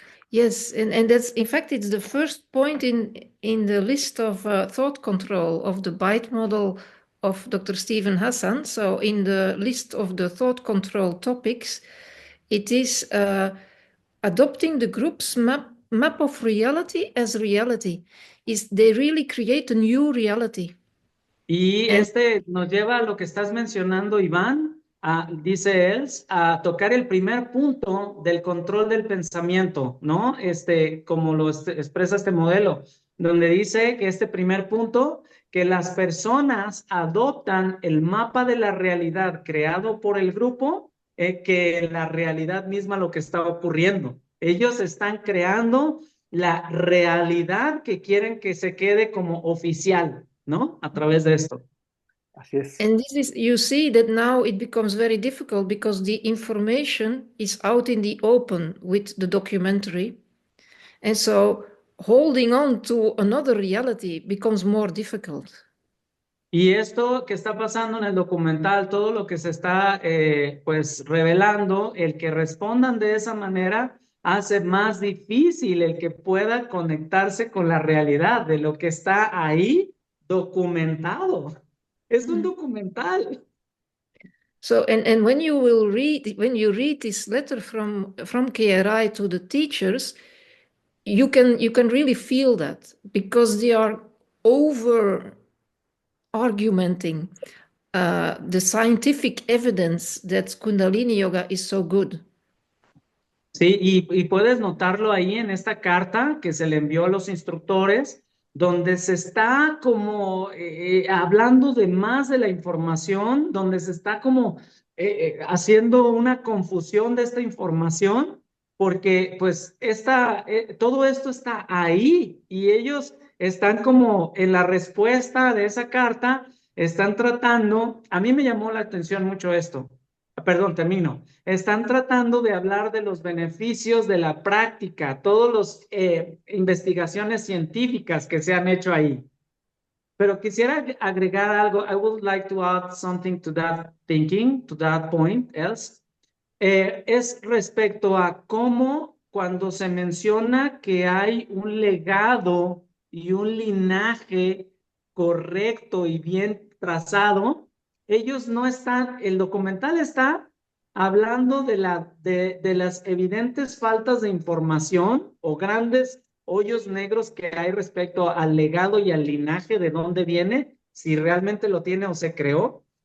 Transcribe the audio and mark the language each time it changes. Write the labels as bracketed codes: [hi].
[en] Yes, and that's, in fact, it's the first point in the list of thought control of the BITE model of Dr. Stephen Hassan. So in the list of the thought control topics, it is adopting the group's map of reality as reality. They really create a new reality. [es] Y nos lleva a lo que estás mencionando, Iván, dice él, a tocar el primer punto del control del pensamiento, ¿no? Como lo expresa este modelo, donde dice que este primer punto, que las personas adoptan el mapa de la realidad creado por el grupo, que la realidad misma lo que está ocurriendo. Ellos están creando la realidad que quieren que se quede como oficial, ¿no? A través de esto. Así es. [en] And this is, you see that now it becomes very difficult because the information is out in the open with the documentary. And so holding on to another reality becomes more difficult. [es] Y esto que está pasando en el documental, todo lo que se está pues revelando, el que respondan de esa manera hace más difícil el que pueda conectarse con la realidad de lo que está ahí documentado. Es un documental. [en] So, and when you will read, when you read this letter from KRI to the teachers, you can really feel that because they are over argumenting the scientific evidence that Kundalini Yoga is so good. [es] Sí, y puedes notarlo ahí en esta carta que se le envió a los instructores, donde se está como hablando de más de la información, donde se está como haciendo una confusión de esta información, porque pues todo esto está ahí y ellos están como en la respuesta de esa carta, están tratando, a mí me llamó la atención mucho esto. Perdón, termino. Están tratando de hablar de los beneficios de la práctica, todas las investigaciones científicas que se han hecho ahí. Pero quisiera agregar algo. [en] I would like to add something to that thinking, to that point, else. [es] Es respecto a cómo cuando se menciona que hay un legado y un linaje correcto y bien trazado, ellos no están, el documental está hablando de las evidentes faltas de información o grandes hoyos negros que hay respecto al legado y al linaje de dónde viene, si realmente lo tiene o se creó,